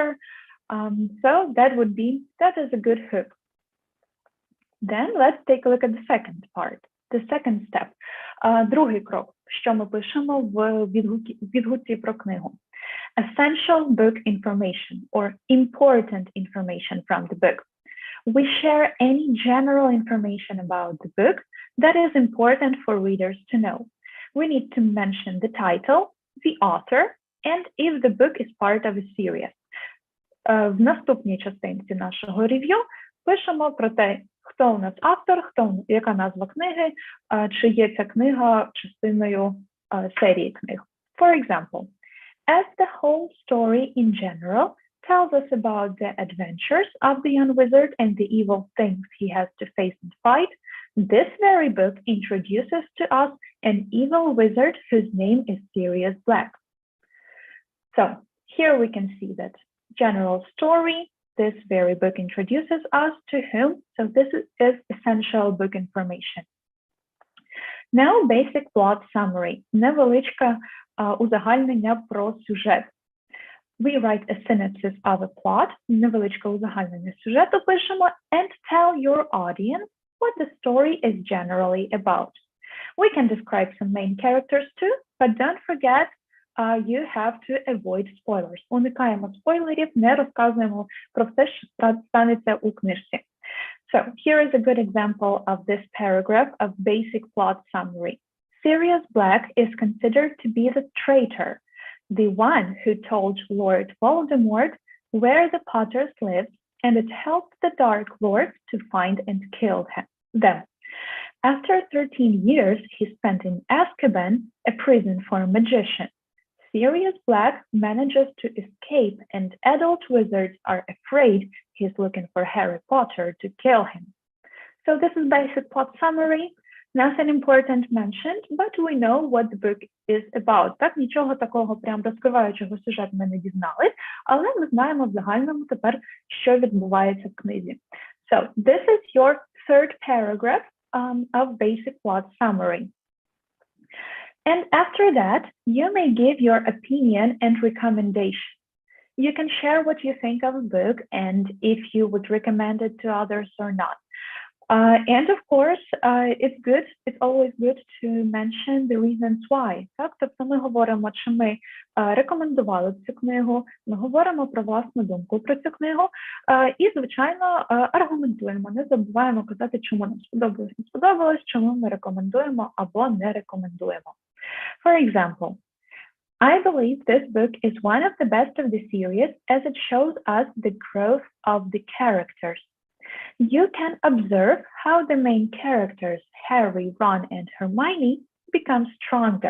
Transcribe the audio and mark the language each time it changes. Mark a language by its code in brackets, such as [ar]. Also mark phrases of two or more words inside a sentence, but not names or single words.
[en] So that is a good hook. Then let's take a look at the second part, the second step. [uk] Другий крок, що ми пишемо в відгуці про книгу. [en] Essential book information or important information from the book. We share any general information about the book that is important for readers to know. We need to mention the title, the author, and if the book is part of a series. [uk] В наступній частинці нашого рев'ю пишемо про те, хто у нас автор, яка назва книги, чи є ця книга частиною серії книг. [en] For example, as the whole story in general tells us about the adventures of the young wizard and the evil things he has to face and fight, this very book introduces to us an evil wizard whose name is Sirius Black. So here we can see that general story, this very book introduces us to whom, so this is essential book information. Now basic plot summary, [uk] невеличка узагальнення про сюжет. [en] We write a synopsis of a plot, [uk] невеличке узагальнення сюжету пишемо, [en] and tell your audience what the story is generally about. We can describe some main characters too, but don't forget you have to avoid spoilers. [uk] Уникаємо спойлерів, не розказуємо про все, що станеться у книжці. [en] So here is a good example of this paragraph of basic plot summary. Sirius Black is considered to be the traitor, the one who told Lord Voldemort where the Potters lived, and it helped the Dark Lord to find and kill them. After 13 years he spent in Azkaban, a prison for magicians. Sirius Black manages to escape, and adult wizards are afraid he's looking for Harry Potter to kill him. So this is basic plot summary. Nothing important mentioned, but we know what the book is about. [uk] Так, нічого такого прям розкриваючого сюжету ми не дізнались, але ми знаємо в загальному тепер, що відбувається в книзі. [en] So this is your third paragraph of basic plot summary. And after that, you may give your opinion and recommendation. You can share what you think of a book and if you would recommend it to others or not. And of course, it's always good to mention the reasons why. [uk] Так? Тобто ми говоримо, чи ми рекомендували цю книгу, ми говоримо про власну думку про цю книгу і, звичайно, аргументуємо. Не забуваємо казати, чому нам сподобалось, не сподобалось, чому ми рекомендуємо або не рекомендуємо. [en] For example, I believe this book is one of the best of the series as it shows us the growth of the characters. You can observe how the main characters, Harry, Ron, and Hermione, become stronger.